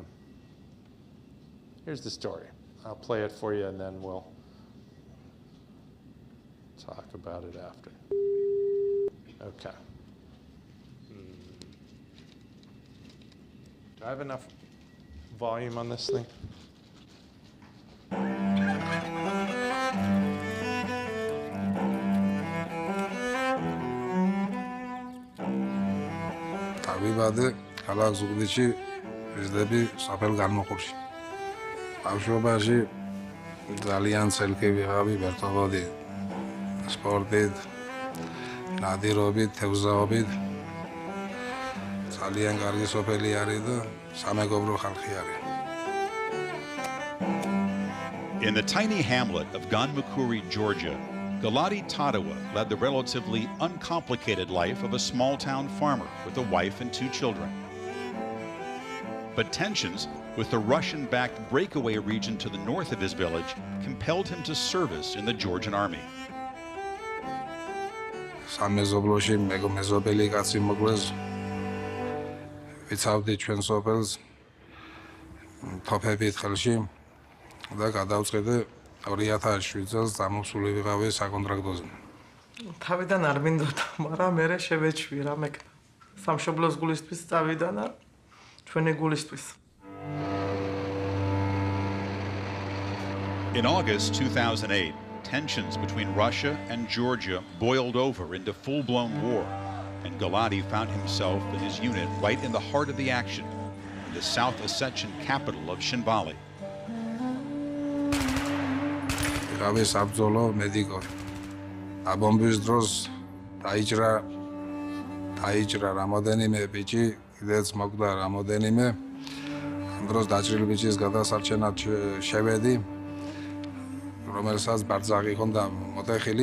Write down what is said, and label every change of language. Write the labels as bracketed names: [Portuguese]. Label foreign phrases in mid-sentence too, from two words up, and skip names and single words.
[English] Here's the story. I'll play it for you and then we'll talk about it after. Okay. Do I have enough volume on this thing? [Georgian] დავიბადე ქალაქ ზუგდიდში, ვიზრდები სოფელ განმოხურში. ბავშვობაში ძალიან ცელკი ვიყავი, ვერთობოდი სპორტით, ნადირობით, თევზაობით. ძალიან კარგი სოფელი არის და სამეგობრო ხალხი არის. [English] In the tiny hamlet of Ganmakuri, Georgia, Gulati Tadua led the relatively uncomplicated life of a small-town farmer with a wife and 2 children. But tensions with the Russian-backed breakaway region to the north of his village compelled him to service in the Georgian army. [Georgian] სამეზობლოში მეზობელი კაცი მოკლეს. ვიცავდი ჩვენ სოფელს თოფებით ხელში და გადავწყვეტე 2007 წელს დამოსული ვიყავი საკონტრაქტოზე. თავიდან არ მინდოდა, მაგრამ მე შევეჩვი რამე სამშობლოს გულისთვის წავიდა და ჩვენი გულისთვის. [English] In August 2008, tensions between Russia and Georgia boiled over into full-blown war, and Gulati found himself and his unit right in the heart of the action, in the South Ossetian capital of Shinvali. [Georgian] ვიყავი საბრძოლო მედიკორი. აბომბის დროს დაიჭრა რამოდენიმე ბიჭი, კიდეც მოკვდა რამოდენიმე. ამ დროს დაჭრილი ბიჭის გადასარჩენად შევედი, რომელსაც ბარძაღი ჰქონდა მოტეხილი.